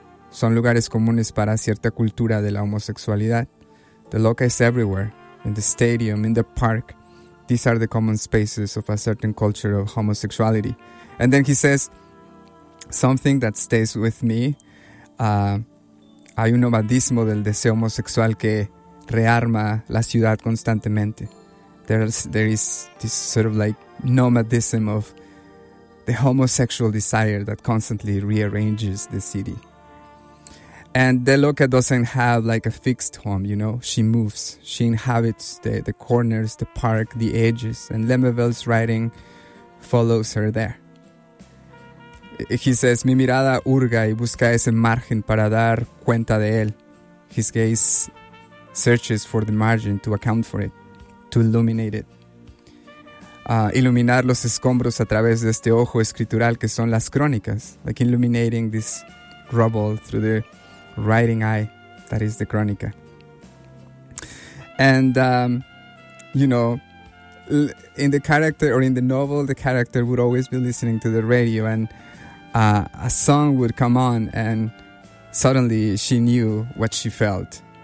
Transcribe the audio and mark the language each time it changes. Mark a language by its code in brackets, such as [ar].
[es] Son lugares comunes para cierta cultura de la homosexualidad. [en] The loca is everywhere, in the stadium, in the park. These are the common spaces of a certain culture of homosexuality. And then he says, something that stays with me, [es] hay un nomadismo del deseo homosexual que rearma la ciudad constantemente. [en] There is this sort of like nomadism of the homosexual desire that constantly rearranges the city. And the loca doesn't have like a fixed home, you know. She moves. She inhabits the corners, the park, the edges. And Lembebel's writing follows her there. He says, [es] mi mirada hurga y busca ese margen para dar cuenta de él. [en] His gaze searches for the margin to account for it, to illuminate it. [es] Iluminar los escombros a través de este ojo escritural que son las crónicas. [en] Like illuminating this rubble through the writing eye, that is the crónica. And, you know, in the character or in the novel, the character would always be listening to the radio, and a song would come on, and suddenly she knew what she felt.